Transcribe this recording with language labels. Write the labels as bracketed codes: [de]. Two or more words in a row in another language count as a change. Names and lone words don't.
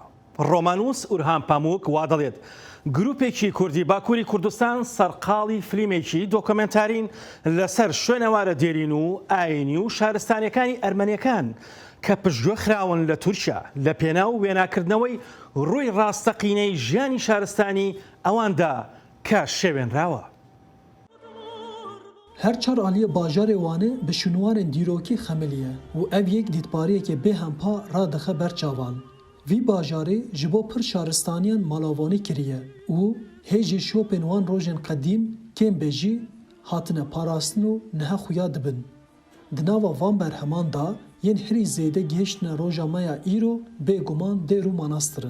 [ckb] ڕۆمانوس ئورهام پاموک وا دەڵێت گروپێکی کوردی باکووری کوردستان سەرقاڵی فلیمێکی دۆکۆمنتارین لەسەر شوێنەوارە دێرین و ئاینی و شارستانەکانی ئەرمەنیەکان کە پشتگوێ خراون لە تورکیا لە پێناو وێناکردنەوەی ڕووی ڕاستەقینەی ژیانی شارستانی ئەواندا کە شێوێنراوە. [ku] هەر چار ئالیە باژارێ وانە بە شنوارên dîrokî xemiliye û ev yek dîtbariyekê bêhempa radixe ber çavan. Vî bajarê ji bo pir şaristaniyan malavanî kiriye û hêjî şopên wan rojên qedîm kêm bêjî hatine parastin û niha xuya dibin. Di nava van berheman da yên herî zêde gihiştine roja meya îro bêguman dêr û manastirin.